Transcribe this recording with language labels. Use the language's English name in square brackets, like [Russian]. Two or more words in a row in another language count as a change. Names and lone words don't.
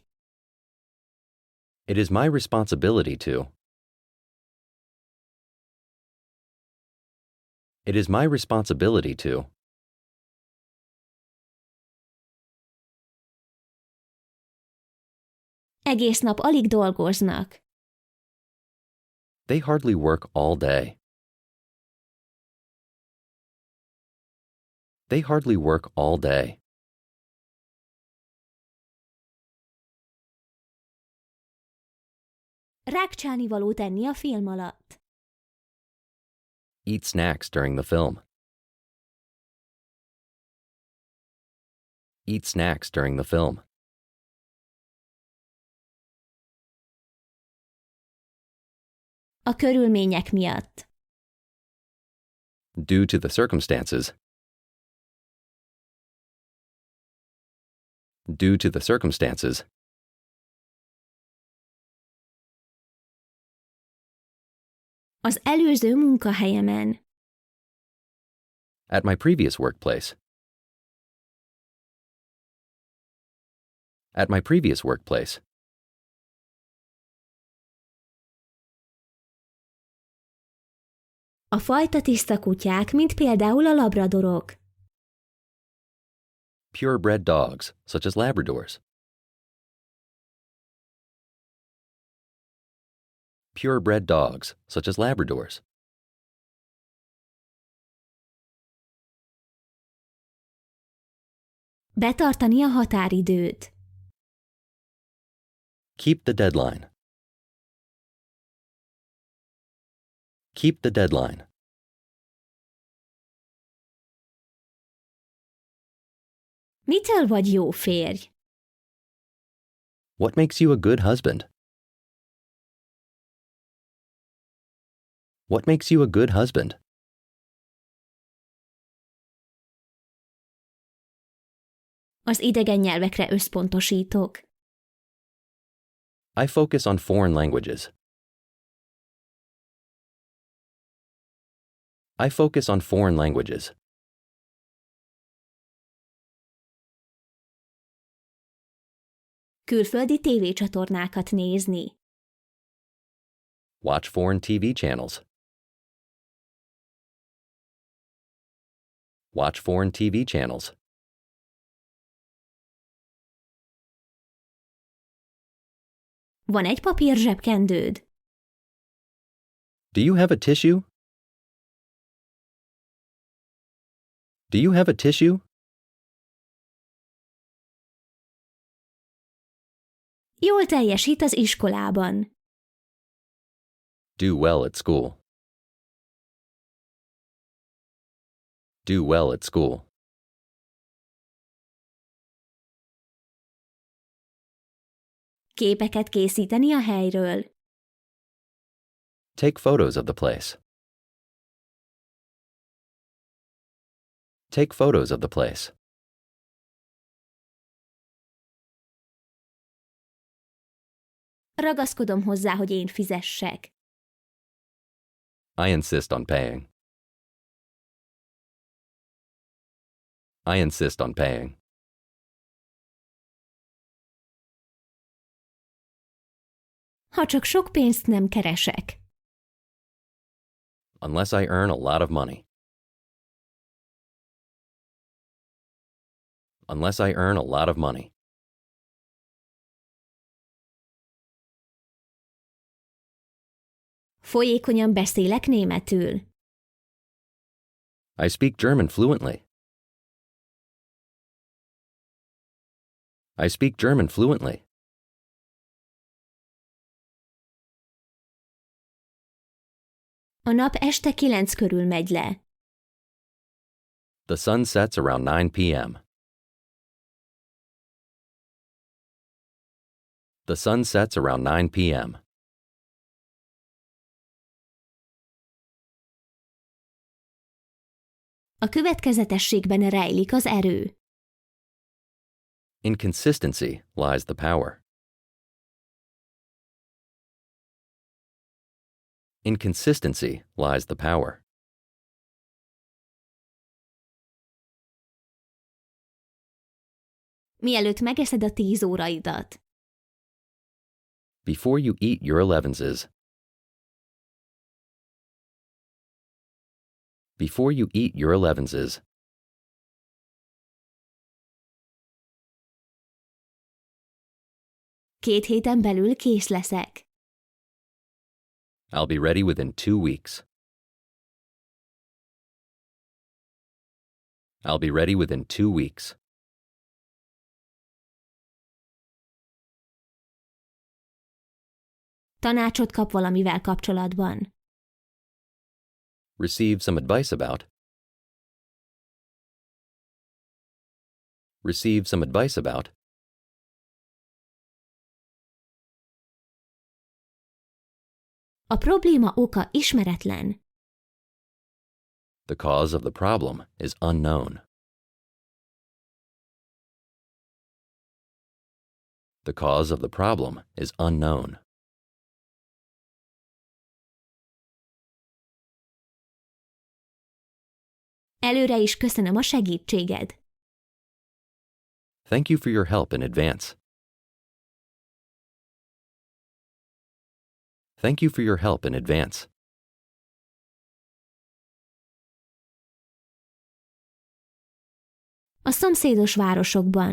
[English] It is my responsibility to. It is my responsibility to. [Hungarian] Egész nap alig dolgoznak. [English] They hardly work all day. They hardly work all day. [Hungarian] Rákcsálnivalót enni a film alatt. [English] Eat snacks during the film. Eat snacks during the film. [Hungarian] A körülmények miatt. [English] Due to the circumstances. Due to the circumstances. [Hungarian] Az előző munkahelyemen. [English] At my previous workplace. At my previous workplace. [Hungarian] A fajta tiszta kutyák, mint például a labradorok. [English] Purebred dogs, such as Labradors. Purebred dogs, such as Labradors. [Hungarian] Betartani a határidőt. [English] Keep the deadline. Keep the deadline. [Hungarian] Mitől vagy jó férj? [English] What makes you a good husband? What makes you a good husband? [Hungarian] Az idegen nyelvekre összpontosítok. [English] I focus on foreign languages. I focus on foreign languages. [Hungarian] Külföldi tévécsatornákat nézni. [English] Watch foreign TV channels. Watch foreign TV channels. [Hungarian] Van egy papír zsebkendőd? [English] Do you have a tissue? Do you have a tissue? [Hungarian] Jól teljesít az iskolában. [English] Do well at school. Do well at school. [Hungarian] Képeket készíteni a helyről. [English] Take photos of the place. Take photos of the place. [Hungarian] Ragaszkodom hozzá, hogy én fizessek. [English] I insist on paying. I insist on paying. [Hungarian] Ha csak sok pénzt nem keresek. [English] Unless I earn a lot of money. Unless I earn a lot of money. [Hungarian] Folyékonyan beszélek németül. [English] I speak German fluently. I speak German fluently. [Hungarian] A nap este 9 körül megy le. [English] The sun sets around 9 p.m. The sun sets around 9 p.m. [Hungarian] A következetességben rejlik az erő. [English] In consistency lies the power. In consistency lies the power. [Hungarian] Mielőtt megeszed a 10 óraidat. [English] Before you eat your 11s. Before you eat your 11s. [Hungarian] Két héten belül kész leszek. [English] I'll be ready within 2 weeks. I'll be ready within 2 weeks. [Hungarian] Tanácsot kap valamivel kapcsolatban. [English] Receive some advice about. Receive some advice about. [Hungarian] A probléma oka ismeretlen. [English] The cause of the problem is unknown. The cause of the problem is unknown. [Hungarian] Előre is köszönöm a segítséged. [English] Thank you for your help in advance. Thank you for your help in advance. [Hungarian] A szomszédos városokban.